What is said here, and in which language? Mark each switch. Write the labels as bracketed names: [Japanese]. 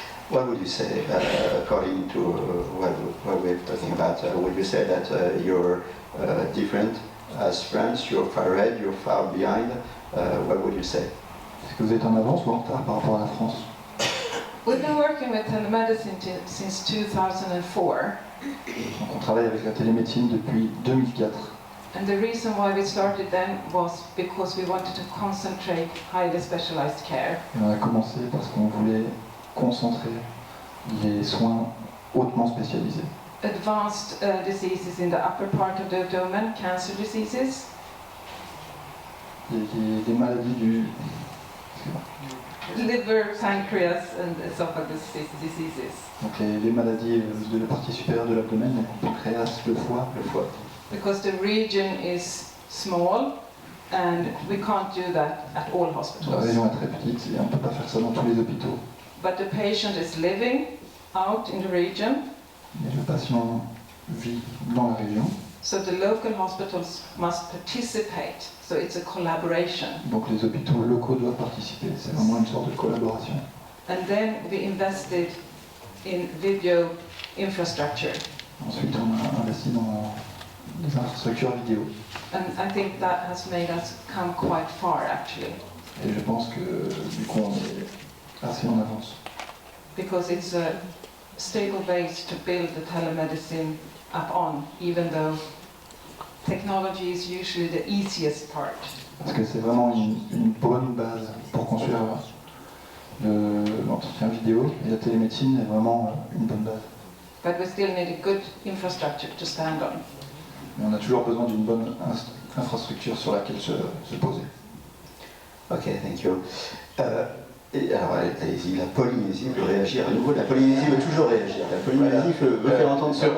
[English] What would you say, according to what we're talking about? Would you say that you're different as France, you're far ahead, you're far behind? What would you say? [French] Est-ce que vous êtes en avance ou en retard par rapport à la France? [English] We've been working with telemedicine since 2004, [French] Donc on travaille avec la télémédecine depuis 2004. [English] and the reason why we started then was because we wanted to concentrate highly specialized care. [French] Et on a commencé parce qu'on voulait concentrer les soins hautement spécialisés. [English] Advanced diseases in the upper part of the abdomen, cancer diseases, [French] Des maladies du... [English] liver, pancreas, and esophagus diseases. [French] Donc les maladies de la partie supérieure de l'abdomen, donc le pancréas, le foie. [English] Because the region is small, and we can't do that at all [French] La [English] hospitals. [French] région est très petite et on ne peut pas faire ça dans tous les hôpitaux. [English] But the patient is living out in the region, [French] Mais le patient vit dans la région, [English] so the local hospitals must participate. So it's a collaboration. [French] donc les hôpitaux locaux doivent participer. C'est vraiment une sorte de collaboration. [English] And then we invested in video infrastructure. [French] Ensuite, on a investi dans des infrastructures vidéo. [English] And I think that has made us come quite far actually, [French] Et je pense que du coup, on est assez en avance. [English] because it's a stable base to build the telemedicine up on, even though technology is usually the easiest part. [French] Parce que c'est vraiment une bonne base pour construire l'entretien vidéo, et la télémédecine est vraiment une bonne base. [English] But we still need a good infrastructure to stand on. [French] Mais on a toujours besoin d'une bonne infrastructure sur laquelle se poser. [English] Ok, thank you. [French] Et alors, allez-y, la Polynésie veut réagir à nouveau. La Polynésie veut toujours réagir. La Polynésie veut faire entendre